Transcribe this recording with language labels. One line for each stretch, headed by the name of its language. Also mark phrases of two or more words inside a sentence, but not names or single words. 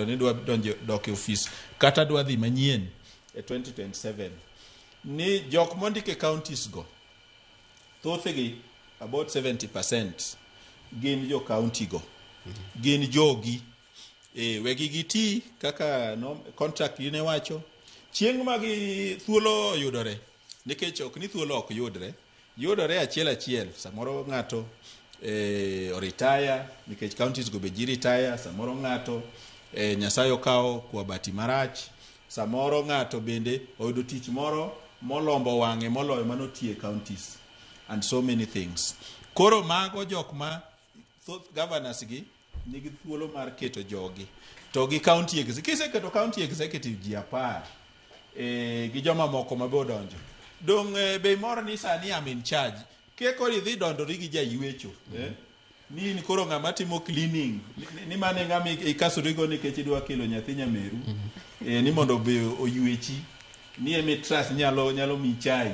Luo (Kenya and Tanzania): ni dwa dok e office kata dwa dhi manyien e 2027 ni jok mondike counties go thothgi about 70% gin jo county go gin jogi wegi giti kaka contract ne wacho chieng' ma gi thuolo yudore nikech ok ni thuolo ok yudore achiel samoro ng'ato retire nikech counties go be ji retire samoro ng'ato Nyasaye okawo kwa bati marach samoro ng'ato bende oyudo tich moro molombo wang'e moloyo manotie counties
English: and so many things.
Luo (Kenya and Tanzania): Koro mago jok ma thoth governors gi nigi thuolo mar keto jogi to gi county kiseketo
English: county executive
Luo (Kenya and Tanzania): ji 10 gi joma moko mabe donjo dong be moro ni sani
English: am in charge
Luo (Kenya and Tanzania): ke koro idhi dondori gi jaywecho ni koro ng'ama timo cleaning ni mane ng'ama ikasorigo nikech idwa kelo nyathi nyameru ni mondo be oywechi ni emi trust nyalo mi chai.